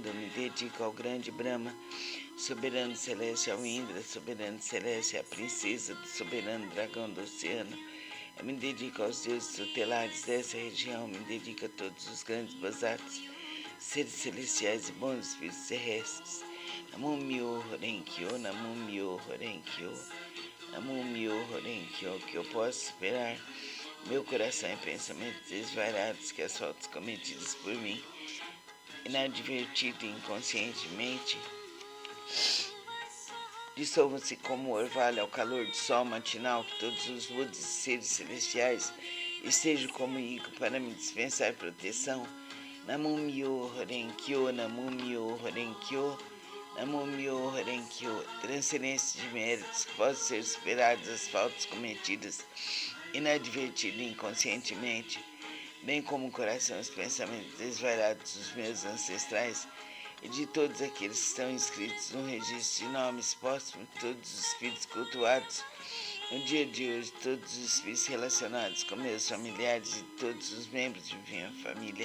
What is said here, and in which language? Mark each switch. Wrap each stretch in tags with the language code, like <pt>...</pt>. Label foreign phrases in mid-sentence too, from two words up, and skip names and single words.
<pt>Eu me dedico ao grande Brahma, soberano celeste, ao Indra, soberano celeste, à princesa do soberano dragão do oceano. Eu me dedico aos deuses tutelares dessa região, eu me dedico a todos os grandes Bosatsus, seres celestiais e bons espíritos terrestres.</pt> <ja>南無妙法蓮華経、南無妙法蓮華経、南無妙法蓮華経,</ja> <pt>que eu possa superar meu coração e pensamentos desvairados, que as faltas cometidas por mim, inadvertido e inconscientemente, dissolvam-se como orvalho ao calor do sol matinal, que todos os Budas e seres celestiais estejam comigo para me dispensar proteção.</pt> <ja>南無妙法蓮華経、南無妙法蓮華経、南無妙法蓮華経,</ja> <pt>transferência de méritos que possam ser superadas as faltas cometidas inadvertido e inconscientemente, bem como o coração e os pensamentos desvairados dos meus ancestrais e de todos aqueles que estão inscritos no registro de nomes póstumos, todos os espíritos cultuados no dia de hoje, todos os espíritos relacionados com meus familiares e todos os membros de minha família.</pt>